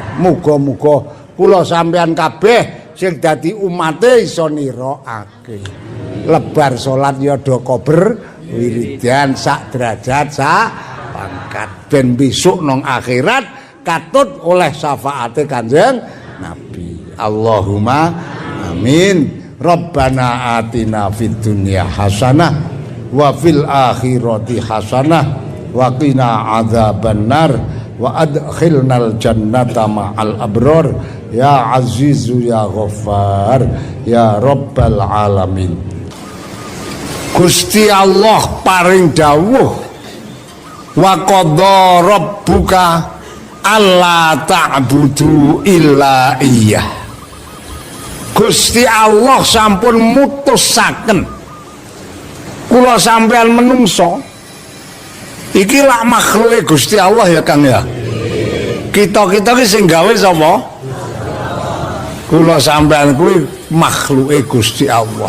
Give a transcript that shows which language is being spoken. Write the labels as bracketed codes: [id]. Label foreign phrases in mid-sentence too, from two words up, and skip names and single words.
[jv] Muga-muga kula sampeyan kabeh sing dadi umate iso niroake. Lebar salat ya do kober wiridan sak derajat sak pangkat ben besok nang akhirat katut oleh syafaate Kanjeng Nabi. [ar] اللهم آمين. ربنا آتنا في الدنيا حسنة وفي الآخرة حسنة وقنا عذاب النار وأدخلنا الجنة مع الأبرار يا عزيز يا غفار يا رب العالمين. [jv] Gusti Allah paring dawuh [ar] وقضى ربك ألا تعبدوا إلا إياه. [jv] Gusti Allah sampun mutusaken kula sampean menungso iki lak makhluke Gusti Allah ya Kang ya. Kita-kita ki sing gawe sapa? Kula sampean kuwi makhluke Gusti Allah.